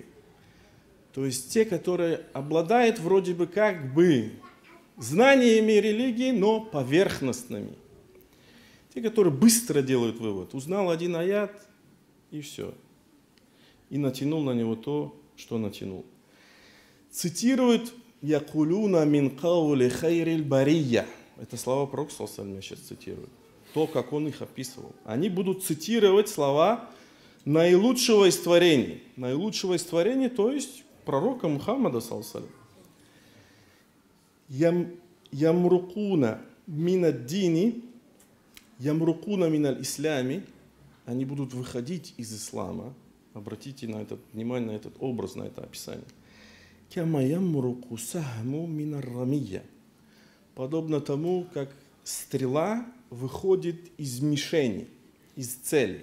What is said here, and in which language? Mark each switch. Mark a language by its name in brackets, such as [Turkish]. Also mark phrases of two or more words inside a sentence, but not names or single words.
[Russian] То есть те, которые обладают вроде бы как бы знаниями религии, но поверхностными. Те, которые быстро делают вывод. Узнал один аят и все. И натянул на него то, что натянул. Цитирует [Arabic] «يقولون من قول خير البرية». [Russian] Это слова пророка, [Arabic] صلى الله عليه وسلم, [Russian] сейчас цитирую. То, как он их описывал. Они будут цитировать слова наилучшего из творений. Наилучшего из творений, то есть пророка Мухаммада, [Arabic] صلى الله عليه وسلم. يمرقون من الدين يمرقون من الإسلام. [Russian] Они будут выходить из ислама. Обратите на это внимание, на этот образ, на это описание. [Arabic] كما يمرق السهم من الرمية. [Russian] Подобно тому, как стрела выходит из мишени, из цели.